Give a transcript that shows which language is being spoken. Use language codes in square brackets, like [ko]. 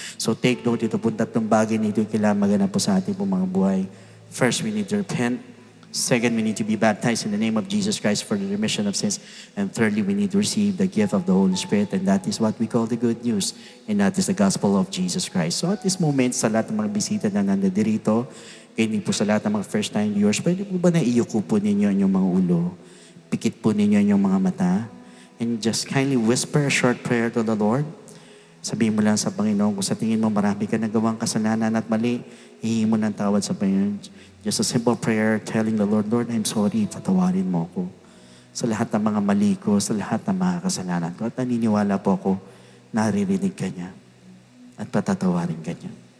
[tl] So take note, ito po tatlong bagay nito yung kailangan maganap po sa ating pong mga buhay. [en] First, we need to repent. Second, we need to be baptized in the name of Jesus Christ for the remission of sins. And thirdly, we need to receive the gift of the Holy Spirit. And that is what we call the good news. And that is the gospel of Jesus Christ. So at this moment, [tl] sa lahat ng mga bisita na nandirito, hindi po sa lahat ng mga first-time viewers, pwede po ba na iyuko po ninyo inyong mga ulo? Pikit po ninyo inyong mga mata? [en] And just kindly whisper a short prayer to the Lord. [tl] Sabihin mo lang sa Panginoon, kung sa tingin mo marami ka nagawang kasalanan at mali, hihingi mo ng tawad sa Panginoon. [en] Just a simple prayer telling the Lord, Lord, I'm sorry, [tl] patawarin mo ako sa lahat ng mga mali ko, sa lahat ng mga kasalanan ko. At naniniwala po ako, naririnig ka niya at patatawarin ka niya.